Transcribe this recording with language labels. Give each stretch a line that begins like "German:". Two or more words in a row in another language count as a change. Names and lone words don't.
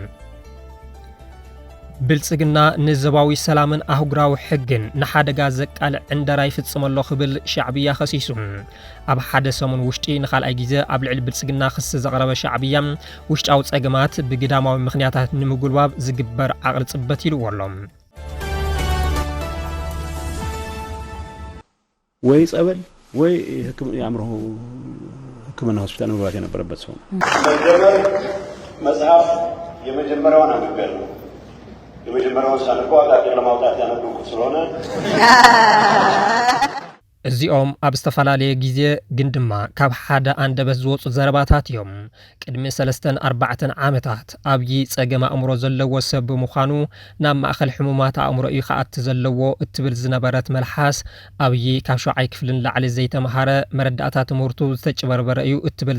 Tigrinya: ብልጽግና ንዘባዊ ሰላምን ኣህጉራዊ ሕግን ንሓደጋ ዘቃልዕ ዕንደራ ይፍጽመሎ ክብል ሻዕብያ ኸሲሱ ኣብ ሓደ ሰሙን ውሽጢ ንኻልኣይ ግዜ ኣብ ልዕሊ ብልጽግና ክስ ዘቕረበ ሻዕብያ ውሽጣዊ ጸገማት ብግዳማዊ ምኽንያታት ንምጉልባብ ዝግበር ዓቕሊ ጽበት ኢልዎ ኣሎ
Amharic: ወይ ጸበል ወይ የአእምሮ ሕክምና ሆስፒታል መግባት የነበረበት ሰው መጽሐፍ የመጀመሪያውን አንብቤያለሁ የመጀመሪያውን ሳልቆ አቃቂር ለማውጣት ያነበብኩት ስለሆነ
Tigrinya: እዚኦም ኣብ ዝተፈላለየ ግዜ ግን ድማ ካብ ሓደ አንደበት ዝወፁ ዘረባታት እዮም ቅድሚ 3-4 ዓመታት ኣብይ ጸገም ኣእምሮ ዘለዎ ሰብ ብምዃኑ ናብ ማእኸል ሕሙማት ኣእምሮ እዩ ከኣቲ ዘለዎ እትብል ዝነበረት መልሓስ ኣብይ ካብ 7ይ ክፍልን ላዕሊ ዘይተምሃረ መረዳእታ ትምህርቱ ዝተጭበርበረ እዩ እትብል